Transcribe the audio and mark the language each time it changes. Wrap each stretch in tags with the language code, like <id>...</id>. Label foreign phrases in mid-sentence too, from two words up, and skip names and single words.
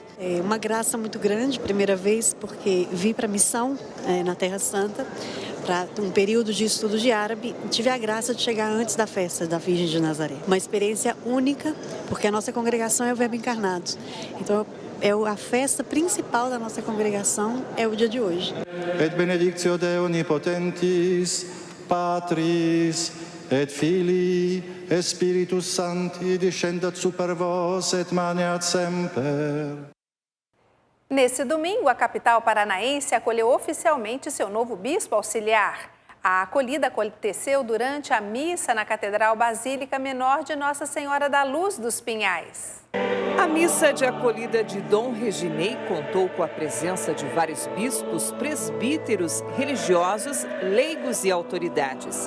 <pt>É uma graça muito grande, primeira vez, porque vim para a missão na Terra Santa, para um período de estudo de árabe, tive a graça de chegar antes da festa da Virgem de Nazaré. Uma experiência única, porque a nossa congregação é o Verbo encarnado. Então eu a festa principal da nossa congregação, é o dia de hoje.</pt> <la>Et benedictio Dei omnipotentis, Patris, et Filii, et Spiritus Sancti, descendat super vos et maneat semper.</la> <pt>Nesse domingo, a capital paranaense acolheu oficialmente seu novo bispo auxiliar. A acolhida aconteceu durante a missa na Catedral Basílica Menor de Nossa Senhora da Luz dos Pinhais. A missa de acolhida de Dom Reginei contou com a presença de vários bispos, presbíteros, religiosos, leigos e autoridades.</pt>